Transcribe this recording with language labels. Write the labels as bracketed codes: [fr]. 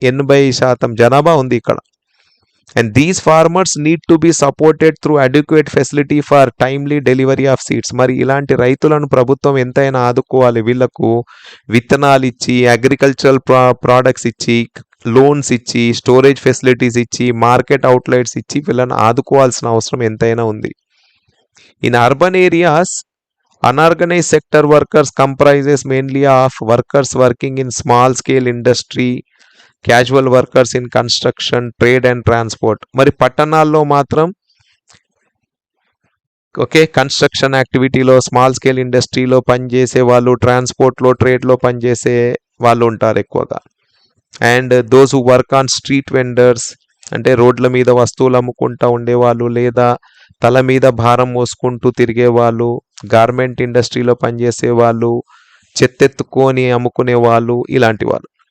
[te] 80% జనాభా ఉంది ఇక్కడ. [en] And these farmers need to be supported through adequate facility for timely delivery of seeds. [te] మరి ఇలాంటి రైతులను ప్రభుత్వం ఎంతైనా ఆదుకోవాలి. వీళ్లకు విత్తనాలు ఇచ్చి, అగ్రికల్చరల్ ప్రోడక్ట్స్ ఇచ్చి, లోన్స్ ఇచ్చి, స్టోరేజ్ ఫెసిలిటీస్ ఇచ్చి, మార్కెట్ అవుట్లెట్స్ ఇచ్చి వీళ్ళని ఆదుకోవాల్సిన అవసరం ఎంతైనా ఉంది. [en] In urban areas unorganized sector workers comprises mainly of workers working in small scale industry, casual workers in construction, trade and transport. [te] మరి పట్టణాల్లో మాత్రం ఓకే, కన్స్ట్రక్షన్ యాక్టివిటీలో, స్మాల్ స్కేల్ ఇండస్ట్రీలో పనిచేసే వాళ్ళు, ట్రాన్స్పోర్ట్లో, ట్రేడ్లో పనిచేసే వాళ్ళు ఉంటారు ఎక్కువగా. [en] and those who work on street vendors, [te] అంటే రోడ్ల మీద వస్తువులు అమ్ముకుంటూ ఉండేవాళ్ళు, లేదా తల మీద భారం మోసుకుంటూ తిరిగే వాళ్ళు, గార్మెంట్ ఇండస్ట్రీలో పనిచేసే వాళ్ళు, చెత్తెత్తుకొని అమ్ముకునే వాళ్ళు, ఇలాంటి వాళ్ళు.